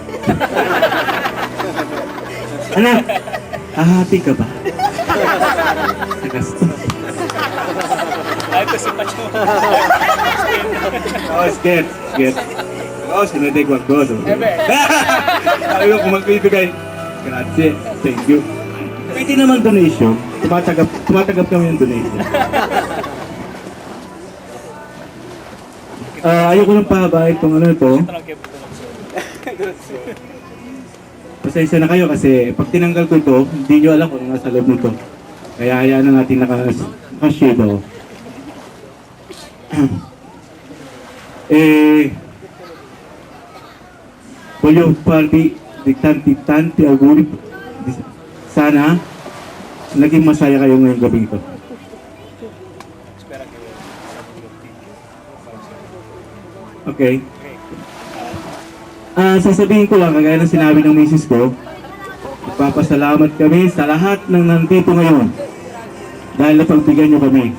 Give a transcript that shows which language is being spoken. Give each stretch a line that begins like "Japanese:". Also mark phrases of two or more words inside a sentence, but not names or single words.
Filipino: Anak, hahati ka ba? Nagastos. Ay, ito si Pacho. Oh, scared. Oh, sinunod ko ako. Sabi ko, kung magbibigay,
Italian: grazie,
English: thank you.
Filipino: Pwede naman donation. Tumatanggap kami ng donation. Ayoko nang pahaba itong ano ito. Pasensya na kayo kasi pag tinanggal ko ito, hindi nyo alam kung nasa loob nito. Kaya hayaan na natin naka-shade ako.
Italian: Voglio farvi di tanti auguri.
Filipino: Sana naging masaya kayo ngayong gabi ito. Okay. Sasabihin ko lang, kagaya ng sinabi ng misis ko, magpapasalamat kami sa lahat ng nandito ngayon dahil napagbigyan nyo kami.